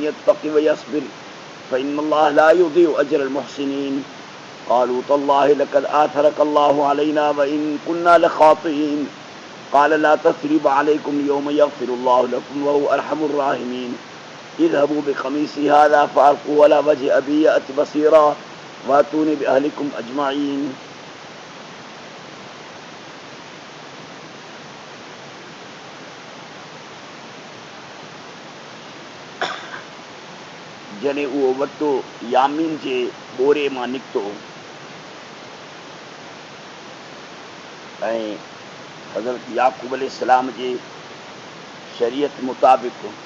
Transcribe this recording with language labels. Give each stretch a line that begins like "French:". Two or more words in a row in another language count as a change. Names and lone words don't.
Arabic: يتق ويصبر فإن الله لا يضيع أجر المحسنين قالوا تالله لقد آثرك الله علينا وإن كنا لخاطئين قال لا تثريب عليكم اليوم يغفر الله لكم وهو أرحم الراحمين اذهبوا بقميصي هذا فألقوا على وجه أبي يأت بصيرا واتوني بأهلكم أجمعين
Sindhi: जॾहिं उहो वरितो यामीन जे ॿोरे मां निकितो ऐं हज़रत याक़ूब अलैहिस्सलाम जे शरीयत मुताबिक़